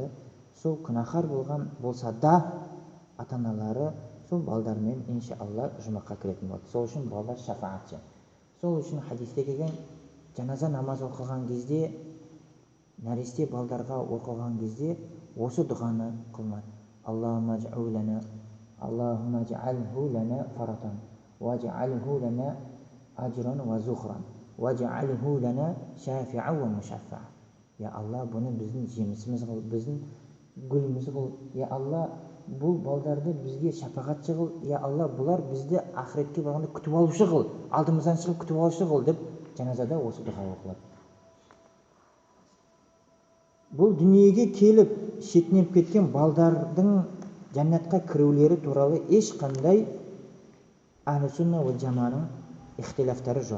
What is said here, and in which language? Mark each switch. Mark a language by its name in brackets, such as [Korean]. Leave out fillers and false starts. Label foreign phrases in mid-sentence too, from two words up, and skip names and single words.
[Kazakh] Сол күнәһар болған болса да, ата-аналары сол балдармен иншалла жұмаққа кіретін болады. Сол үшін балдар шафаатшы. Сол үшін хадисте келген, жаназа намаз оқылған кезде, нәресте балдарға оқылған кезде осы дұғаны қылмады. [Arabic] اللهم اجعله لنا فرطا واجعله لنا أجرا وذخرا واجعله لنا شافعا ومشفعا. [Kazakh] Я Алла, бұны біздің жемісіміз қыл, біздің гүліміз қыл. Я Алла, бұл балдарды бізге шапағатшы қыл. Я Алла, бұлар бізді ақыретке барғанда күтіп алушы қыл, алдымыздан шығып күтіп алушы қыл деп жаназада осы дұға оқылады. Бұл дүниеге келіп шетінеп кеткен балдардың жәннатқа кірулері туралы ешқандай [Arabic] أهل السنة والجماعة [Kazakh] ихтилафтары жоқ.